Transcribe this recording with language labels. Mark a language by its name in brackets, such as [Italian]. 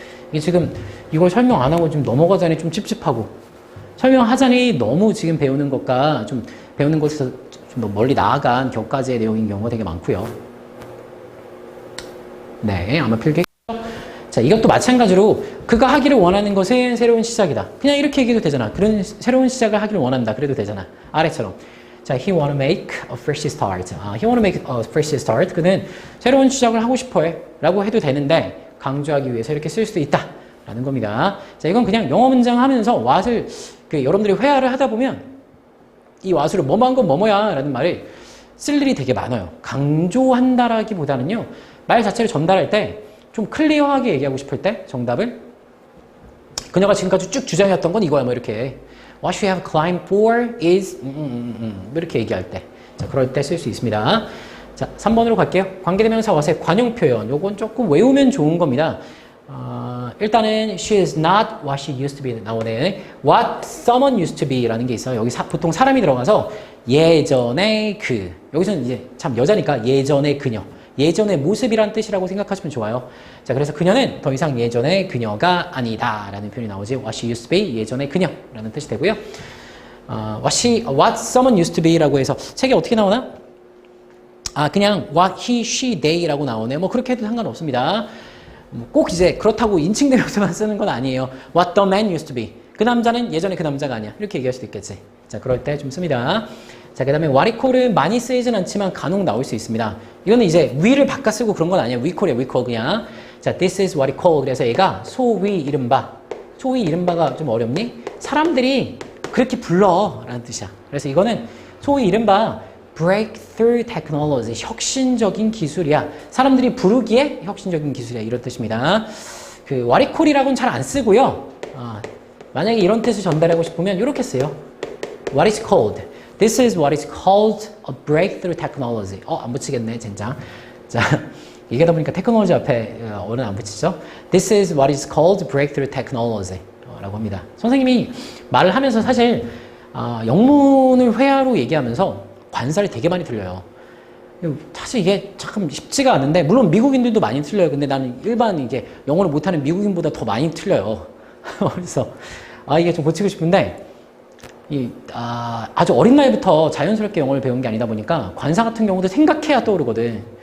[Korean] 이게 지금 이걸 설명 안 하고 좀 넘어가자니 좀 찝찝하고 설명하자니 너무 지금 배우는 것과 좀 배우는 것에서 좀 더 멀리 나아간 격가지의 내용인 경우가 되게 많고요. 네, 아마 필기. 자, 이것도 마찬가지로 그가 하기를 원하는 것은 새로운 시작이다. 그냥 이렇게 얘기해도 되잖아. 그런 새로운 시작을 하기를 원한다. 그래도 되잖아. 아래처럼. [English] 자, he wanna make a fresh start. he wanna make a fresh start. [Korean] 그는 새로운 시작을 하고 싶어해. 라고 해도 되는데 강조하기 위해서 이렇게 쓸 수도 있다. 라는 겁니다. 자, 이건 그냥 영어 문장 하면서 what을 여러분들이 회화를 하다 보면 이 what으로 뭐뭐한 건 뭐뭐야 라는 말을 쓸 일이 되게 많아요. 강조한다라기보다는요. 말 자체를 전달할 때 좀 클리어하게 얘기하고 싶을 때 정답을 그녀가 지금까지 쭉 주장해왔던 건 이거야 뭐 이렇게 [English] What you have climbed for is [Korean] 이렇게 얘기할 때 자, 그럴 때 쓸 수 있습니다. 자, 3번으로 갈게요. 관계대명사 what의 관용 표현 요건 조금 외우면 좋은 겁니다. 일단은 [English] she is not what she used to be [Korean] 나오네. [English] What someone used to be [Korean] 라는 게 있어요. 여기 보통 사람이 들어가서 예전의 그 여기서는 이제 참 여자니까 예전의 그녀 예전의 모습이란 뜻이라고 생각하시면 좋아요. 자, 그래서 그녀는 더 이상 예전의 그녀가 아니다 라는 표현이 나오지. [English] What she used to be, [Korean] 예전의 그녀라는 뜻이 되고요. [English] What someone used to be [Korean] 라고 해서 책에 어떻게 나오나? 그냥 what he, she, they 라고 나오네. 뭐 그렇게 해도 상관없습니다. 꼭 이제 그렇다고 인칭대명사만 쓰는 건 아니에요. [English] What the man used to be. [Korean] 그 남자는 예전에 그 남자가 아니야. 이렇게 얘기할 수도 있겠지. 자, 그럴 때 좀 씁니다. 자, 그 다음에 [English] what he call [Korean] 은 많이 쓰이진 않지만 간혹 나올 수 있습니다. 이거는 이제 we를 바꿔 쓰고 그런 건 아니에요. we call이야, we call 그냥. [English] 자, this is what he called. [Korean] 그래서 얘가 소위 이른바. 소위 이른바가 좀 어렵니? 사람들이 그렇게 불러 라는 뜻이야. 그래서 이거는 소위 이른바 [English] breakthrough technology, [Korean] 혁신적인 기술이야. 사람들이 부르기에 혁신적인 기술이야. 이런 뜻입니다. 그 [English] what he call [Korean] 이라고는 잘 안 쓰고요. 만약에 이런 뜻을 전달하고 싶으면 이렇게 써요. [English] What is called? This is what is called a breakthrough technology. [Korean] 안 붙이겠네, 젠장. 자, 얘기하다 보니까 테크놀로지 앞에 어는 안 붙이죠. [English] This is what is called breakthrough technology. [Korean] 라고 합니다. 선생님이 말을 하면서 사실 영문을 회화로 얘기하면서 관사를 되게 많이 틀려요. 사실 이게 참 쉽지가 않은데 물론 미국인들도 많이 틀려요. 근데 나는 일반 이게 영어를 못하는 미국인보다 더 많이 틀려요. 그래서 이게 좀 고치고 싶은데 아주 어린 나이부터 자연스럽게 영어를 배운 게 아니다 보니까 관사 같은 경우도 생각해야 떠오르거든.